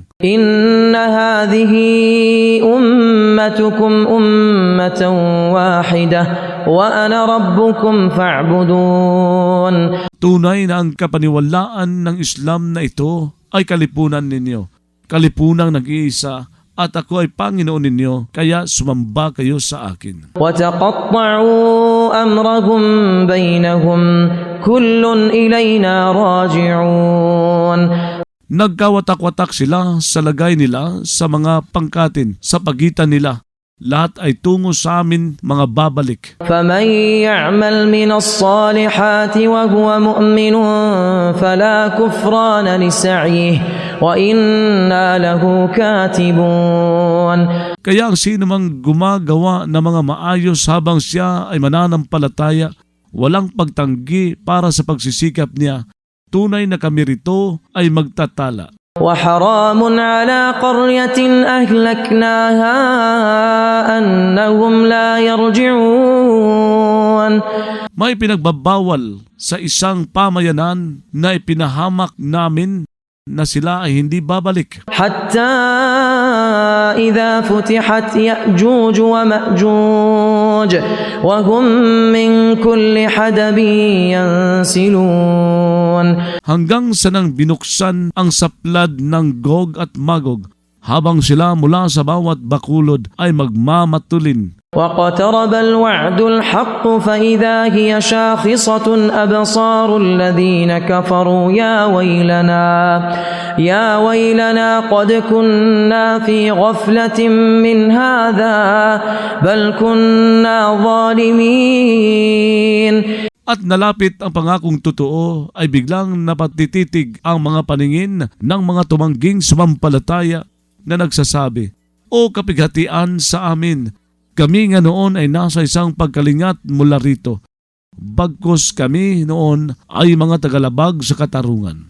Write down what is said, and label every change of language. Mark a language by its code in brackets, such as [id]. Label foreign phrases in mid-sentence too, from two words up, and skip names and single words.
[ar] إن هذه أمتكم أمة واحدة وأنا ربكم فاعبدون. [tl] Tunay na ang kapaniwalaan ng Islam na ito ay kalipunan ninyo. Kalipunang nag-iisa at ako ay Panginoon ninyo, kaya sumamba kayo sa akin. [ar] وَتَقَطَّعُوا أَمْرَهُمْ بَيْنَهُمْ كُلٌّ إِلَيْنَا رَاجِعُونَ. [tl] Nagkawatak-watak sila sa lagay nila sa mga pangkatin sa pagitan nila. lahat ay tungo sa amin mga babalik. [ar] فمن يعمل من الصالحات وهو مؤمن فلا كفران لسعيه وإنا له كاتبون. [tl] Kaya ang sino mang gumagawa ng mga maayos habang siya ay mananampalataya, walang pagtanggi para sa pagsisikap niya, tunay na kami rito ay magtatala. [ar] وحرام على قرية أهلكناها أنهم لا يرجعون. [tl] May pinagbabawal sa isang pamayanan na ipinahamak namin na sila ay hindi babalik. [ar] حتى إذا فتحت يأجوج ومأجوج وهم من كل حدب ينسلون. [tl] Hanggang sa nang binuksan ang saplad ng Gog at Magog, habang sila mula sa bawat bakulod ay magmamatulin. [ar] واقترب الوعد الحق فإذا هي شاخصة أبصار الذين كفروا يا ويلنا قد كنا في غفلة من هذا بل كنا ظالمين. [tl] At nalapit ang pangakong totoo ay biglang napatititig ang mga paningin ng mga tumangging sumampalataya na nagsasabi, "O kapighatian sa amin, kami nga noon ay nasa isang pagkalingat mula rito. Bagkus kami noon ay mga tagalabag sa katarungan."